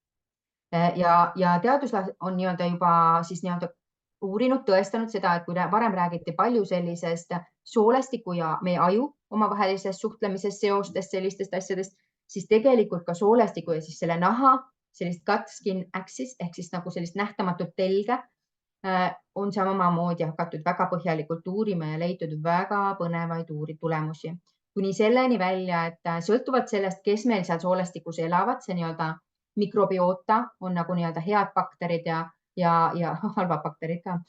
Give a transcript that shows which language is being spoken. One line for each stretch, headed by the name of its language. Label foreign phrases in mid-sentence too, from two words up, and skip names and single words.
Estonian: Ja teaduslased on nii-öelda juba siis nii-öelda uurinud, tõestanud seda, et kui varem räägiti palju sellisest soolestiku ja meie aju omavahelisest suhtlemisest, seostest, sellistest asjadest, siis tegelikult ka soolestiku ja siis selle naha, sellist
English: gut skin axis
Estonian: ehk siis nagu sellist nähtamatut telge on samamoodi hakatud väga põhjalikult uurima ja leitud väga põnevaid tulemusi. Kuni selleni välja, et sõltuvalt sellest, kes meil seal soolestikus elavad, see nii-öelda mikrobioota on nagu nii-öelda head bakterid ja halvad bakterid ka.